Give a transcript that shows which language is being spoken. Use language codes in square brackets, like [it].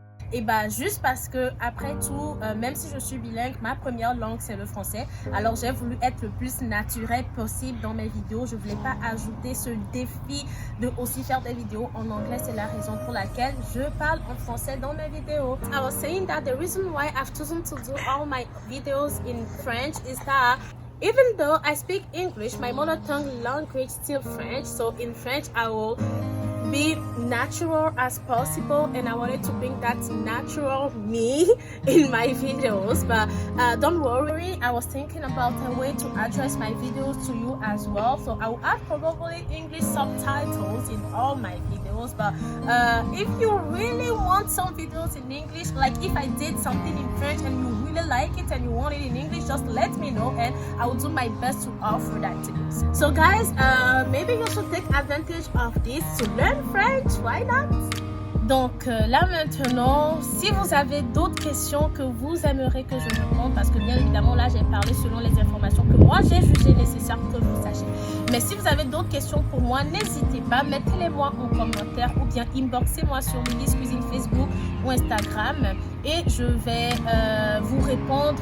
[fr] Et bah juste parce que après tout, même si je suis bilingue, ma première langue c'est le français. Alors j'ai voulu être le plus naturel possible dans mes vidéos. Je voulais pas ajouter ce défi de aussi faire des vidéos en anglais. C'est la raison pour laquelle je parle en français dans mes vidéos. [en] I was saying that the reason why I've chosen to do all my videos in French is that even though I speak English, my mother tongue language still French. So in French I will be natural as possible, and I wanted to bring that natural me in my videos. But don't worry, I was thinking about a way to address my videos to you as well. So I will add probably English subtitles in all my videos. But if you really want some videos in English, like if I did something in French and you really like it and you want it in English, just let me know and I will do my best to offer that to you. So guys, maybe you should take advantage of this to learn French, why not? [fr] Donc là maintenant, si vous avez d'autres questions que vous aimeriez que je réponde, parce que bien évidemment là j'ai parlé selon les informations que moi j'ai jugé nécessaire que vous sachiez. Mais si vous avez d'autres questions pour moi, n'hésitez pas, mettez-les moi en commentaire ou bien inboxez-moi sur Lily's Cuisine Facebook ou Instagram et je vais vous répondre.